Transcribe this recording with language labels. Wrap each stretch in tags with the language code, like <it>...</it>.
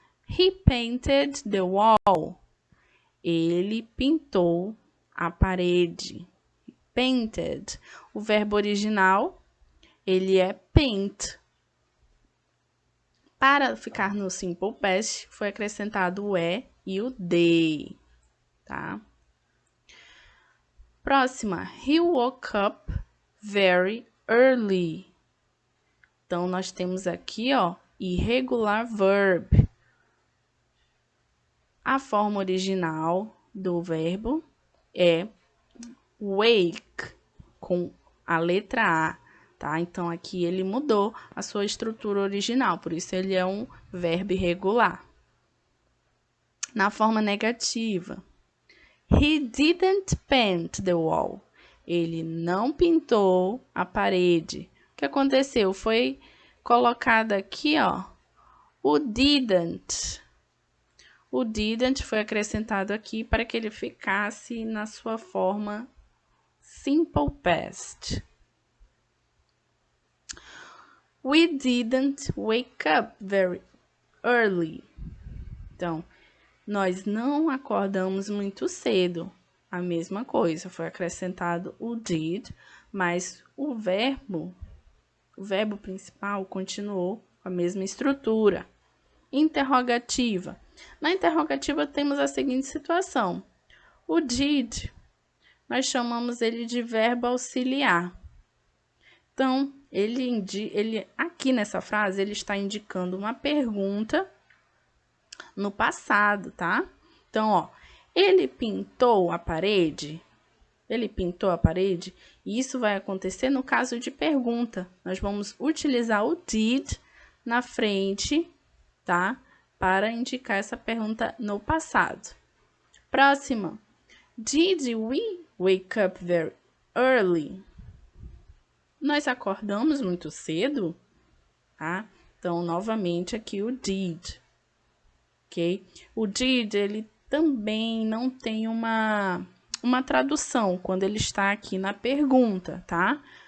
<en>He painted the wall.</en> <pt>Ele pintou a parede.</pt> <en>Painted.</en> <pt>O verbo original, ele é paint. Para ficar no simple past, foi acrescentado o e o de, tá? Próxima,</pt> <en>he woke up very early.</en> <pt>Então, nós temos aqui, ó, irregular verb. A forma original do verbo é wake, com a letra A, tá? Então, aqui ele mudou a sua estrutura original, por isso ele é um verbo irregular. Na forma negativa,</pt> <en>he didn't paint the wall.</en> <pt>Ele não pintou a parede. O que aconteceu? Foi colocado aqui, ó, o didn't. O didn't foi acrescentado aqui para que ele ficasse na sua forma simple past.</pt> <en>We didn't wake up very early.</en> <pt>Então, nós não acordamos muito cedo. A mesma coisa, foi acrescentado o did, mas o verbo principal continuou com a mesma estrutura. Interrogativa. Na interrogativa temos a seguinte situação. O did, nós chamamos ele de verbo auxiliar. Então, ele aqui nessa frase, ele está indicando uma pergunta no passado, tá? Então, ó, Ele pintou a parede? Ele pintou a parede? E isso vai acontecer no caso de pergunta. Nós vamos utilizar o did na frente, tá? Para indicar essa pergunta no passado. Próxima.</pt> <en>Did we wake up very early?</en> <pt>Nós acordamos muito cedo, tá? Então, novamente aqui o did, ok? O did, ele também não tem uma tradução quando ele está aqui na pergunta, tá?</pt>